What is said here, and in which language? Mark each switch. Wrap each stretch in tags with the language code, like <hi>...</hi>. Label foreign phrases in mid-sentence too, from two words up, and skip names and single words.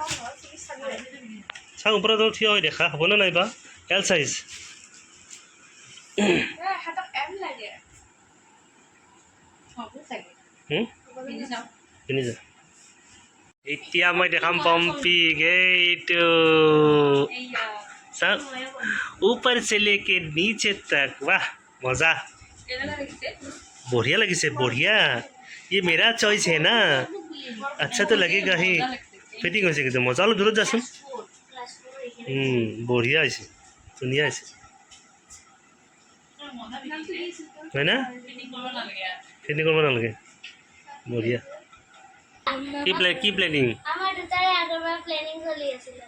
<as>চা ওপৰত থিয় হৈ দেখা হ'বনে নাইবা এল চাইজ হাতক এম লাগে হ'ব চাগে পিন্ধি চাওঁ পিন্ধি যা এতিয়া মই দেখাম পম্পিক এইটো এইয়া</as> <hi>চা ऊपर से लेके नीचे तक वाह मजा</hi> <as>কেনেকুৱা লাগিছে</as> <hi>बढ़िया लगी से बढ़िया ये मेरा चॉइस है ना अच्छा तो लगेगा ही</hi> <as>মজা লাগছে फिटिंग হৈছে কিন্তু মজা অলপ দূৰত যাচোন বঢ়িয়া হৈছে ধুনীয়া হৈছে মজা লাগিছে হয় না ফিটিং কৰিব নালাগে ফিটিং কৰিব নালাগে বঢ়িয়া কি প্লেনিং আমাৰ দুটাৰে আগৰবাৰ প্লেনিং চলি আছিলে</as>